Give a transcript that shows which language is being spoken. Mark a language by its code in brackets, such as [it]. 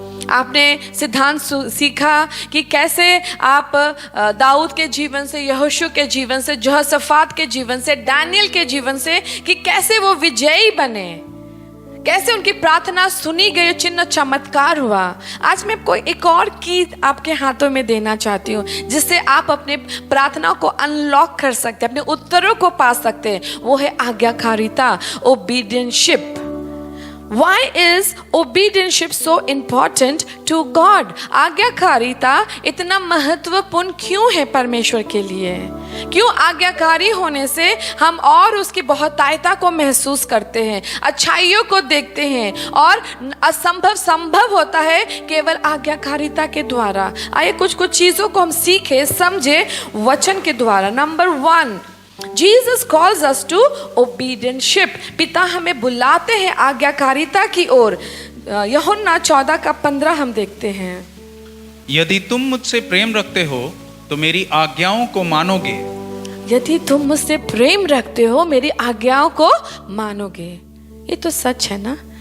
[hi] आपने सिद्धांत सीखा कि कैसे आप दाऊद के जीवन से, यहोशू के जीवन से, यहोशाफात के जीवन से, डैनियल के जीवन से, कि कैसे वो विजयी बने, कैसे उनकी प्रार्थना सुनी गई, चिन्ह चमत्कार हुआ। आज मैं आपको एक और की आपके हाथों में देना चाहती हूँ, जिससे आप अपने प्रार्थना को अनलॉक कर सकते हैं, अपने उत्तरों को पा सकते हैं। वो है आज्ञाकारिता, ओबीडियंटशिप। [en] Why is obedience so important to God? [hi] आज्ञाकारिता इतना महत्वपूर्ण क्यों है परमेश्वर के लिए? क्यों आज्ञाकारी होने से हम और उसकी बहुतायता को महसूस करते हैं, अच्छाइयों को देखते हैं और असंभव संभव होता है केवल आज्ञाकारिता के द्वारा। आइए कुछ चीज़ों को हम सीखें, समझे वचन के द्वारा। [en] Number 1, Jesus calls us to obedience. [hi] पिता हमें बुलाते हैं आज्ञाकारिता की ओर। यूहन्ना 14:15 हम देखते हैं। यदि तुम मुझसे प्रेम रखते हो तो मेरी आज्ञाओं को मानोगे। यदि तुम मुझसे प्रेम रखते हो, मेरी आज्ञाओं को मानोगे। ये तो सच है ना।